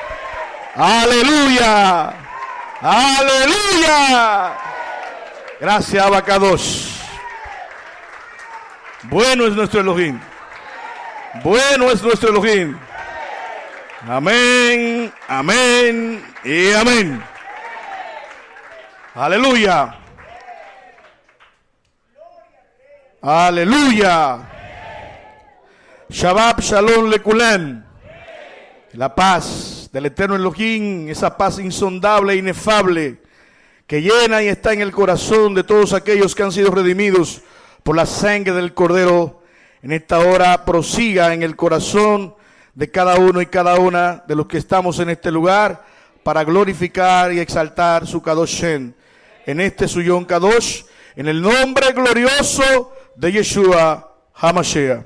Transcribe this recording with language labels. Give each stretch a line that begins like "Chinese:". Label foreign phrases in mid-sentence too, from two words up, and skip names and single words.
Spanish: Aleluya. Aleluya. Gracias, Abacadosh. Bueno es nuestro Elohim. Bueno es nuestro Elohim. Amén, amén y amén. Aleluya. Aleluya.
Hebrew: שבת שלום לכולם.
Spanish: La paz del eterno Elohim, esa paz insondable e inefable que llena y está en el corazón de todos aquellos que han sido redimidos por la sangre del Cordero, en esta hora prosiga en el corazón de cada uno y cada una de los que estamos en este lugar para glorificar y exaltar su
Hebrew: קדוש שם,
Spanish: en este su
Hebrew: יום קדוש,
Spanish: en el nombre glorioso de
Hebrew: ישוע המשיח.